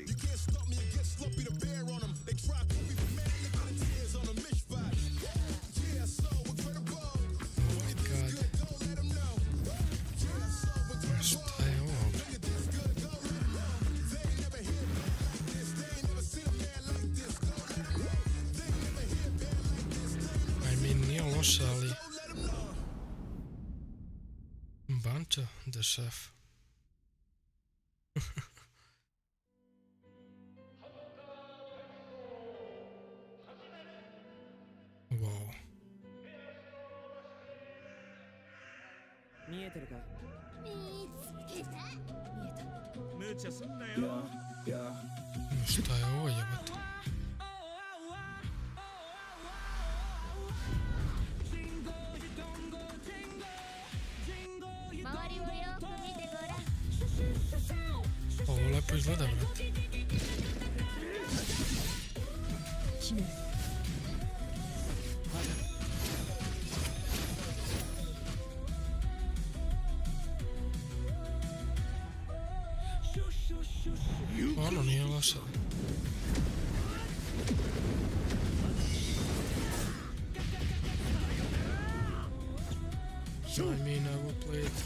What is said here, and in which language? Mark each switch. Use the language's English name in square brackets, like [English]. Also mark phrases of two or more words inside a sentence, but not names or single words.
[Serbian] Šta je ovo? Nije loše, ali... Bancho the Chef. Wow. [Japanese] 見えてるか見つけた。見えた無茶すんなよ。 [Serbian] Šta je ovo jebate? Ovo lepo izgleda, brate. Ono nije loše. [English] I mean, I will play it.